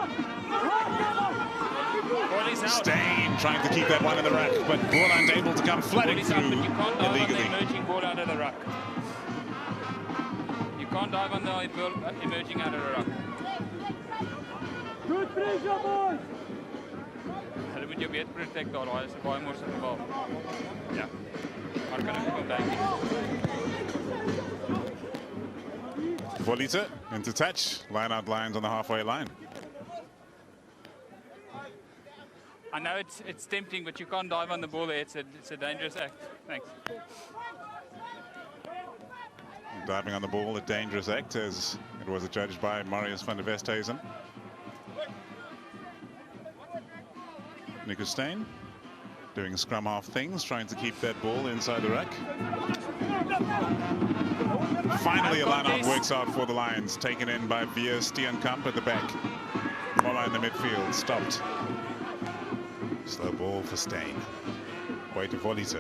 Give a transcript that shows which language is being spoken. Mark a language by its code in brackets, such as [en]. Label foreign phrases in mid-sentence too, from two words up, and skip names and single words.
[en] Stain trying to keep that one in the ruck, but Boland able to come flooding through illegally. Emerging ball out of the ruck. You can't dive on the ball emerging out of the ruck. Good pressure, boys! [af] Hulle moet jou weet protect daar, daar is 'n baie moeilike bal. Ja. Maar kan ek kom dankie. [en] Volita into touch. Line out Lions on the halfway line. I know it's tempting, but you can't dive on the ball there. It's a dangerous act. Thanks. Diving on the ball, a dangerous act, as it was adjudged by Marius van der Westhuizen. Nico Steen doing scrum half things, trying to keep that ball inside the rack. Finally, a line-out works out for the Lions, taken in by Via Steenkamp at the back. Boland in the midfield, stopped. Slow ball for Steen. Way to Volita.